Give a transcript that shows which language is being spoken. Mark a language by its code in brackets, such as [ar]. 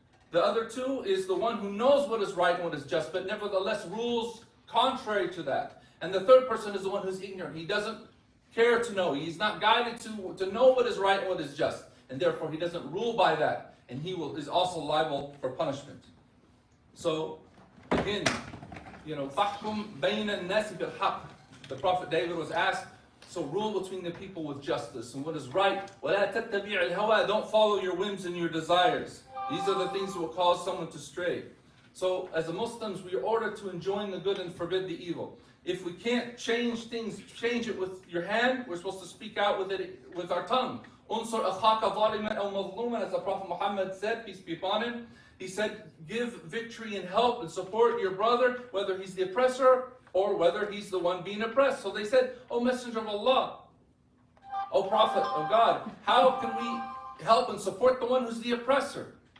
[en] The other two is the one who knows what is right and what is just, but nevertheless rules contrary to that. And the third person is the one who's ignorant. He doesn't care to know. He's not guided to know what is right and what is just. And therefore he doesn't rule by that. And he is also liable for punishment. So, again, [ar] فَحْكُمْ بَيْنَ النَّاسِ بِالْحَقِّ. [en] The Prophet David was asked, so rule between the people with justice and what is right. [ar] وَلَا تَتَّبِعِ الْهَوَىٰ. [en] Don't follow your whims and your desires. These are the things that will cause someone to stray. So, as Muslims, we are ordered to enjoin the good and forbid the evil. If we can't change things, change it with your hand, we're supposed to speak out with it with our tongue. [ar] أُنْصُرْ أَخَاكَ ظَالِمًا أَوْ مَظْلُومًا. [en] As the Prophet Muhammad said, peace be upon him, he said, give victory and help and support your brother, whether he's the oppressor or whether he's the one being oppressed. So they said, O Messenger of Allah, O Prophet of God, how can we help and support the one who's the oppressor?